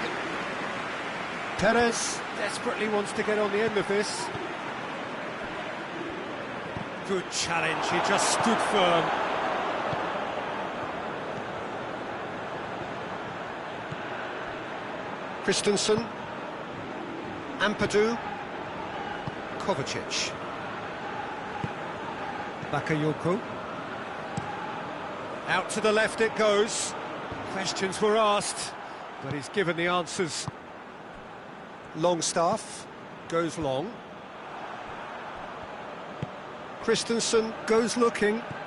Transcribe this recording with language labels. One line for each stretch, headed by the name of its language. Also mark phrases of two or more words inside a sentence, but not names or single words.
English: Perez desperately wants to get on the end of this. Good challenge, he just stood firm. Christensen. Ampadu. Kovacic. Bakayoko. Out to the left it goes. Questions were asked, but he's given the answers. Longstaff goes long. Christensen goes looking.